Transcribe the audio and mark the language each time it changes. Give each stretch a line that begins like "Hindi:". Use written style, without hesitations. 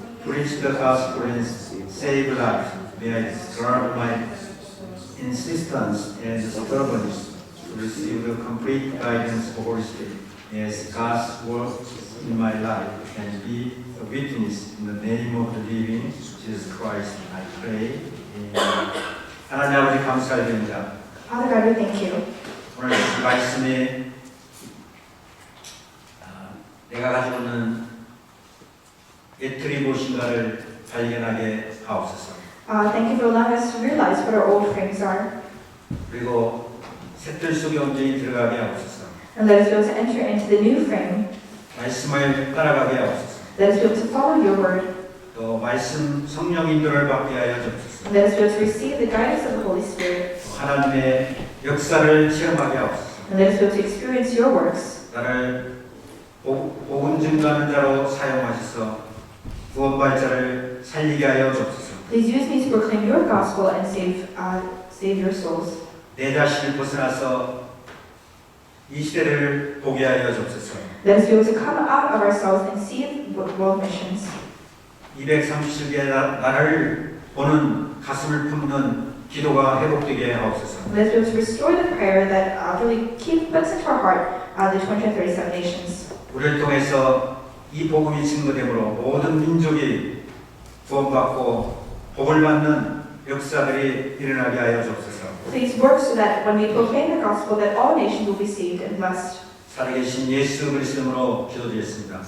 English: preach the gospel and save lives. May I drop my insistence and stubbornness to receive the complete guidance of Holy Spirit as God's work in my life and be a witness in the name of the living Jesus Christ. I pray. Amen.
Korean: 하나님 아버지 감사드립니다.
English: Father God, we thank you.
Korean: 오늘 이 말씀에 내가 가지고 있는 애틀이 무엇인가를 발견하게 하옵소서.
English: Thank you for allowing us to realize what our old frames are.
Korean: 그리고 새틀 속에 온전히 들어가게 하옵소서.
English: And let us be able to enter into the new frame.
Korean: 말씀을 따라가게 하옵소서.
English: Let us be able to follow your word.
Korean: 또 말씀 성령 인도를 받게 하여 주옵소서.
English: And let us be able to receive the guidance of the Holy Spirit.
Korean: 또 하나님의 역사를 체험하게 하옵소서.
English: And let us be able to experience your works.
Korean: 나를 복음 증거하는 자로 사용하셔서 구원받을 자를 살리게 하여 주옵소서.
English: Please use me to proclaim your gospel and save your souls.
Korean: 내 자신을 벗어나서 이 시대를 보게 하여 주옵소서.
English: Let us be able to come out of ourselves and see world missions.
Korean: 237개의 나라를 보는 가슴을 품는 기도가 회복되게 하옵소서.
English: Let us be able to restore the prayer that really puts into our heart the 237 nations.
Korean: 우리를 통해서 이 복음이 증거되므로 모든 민족이 구원받고 복을 받는 역사들이 일어나게 하여 주옵소서.
English: Please work so that when we proclaim the gospel that all nations will be saved and blessed.
Korean: 살아계신 예수 그리스도로 기도드렸습니다.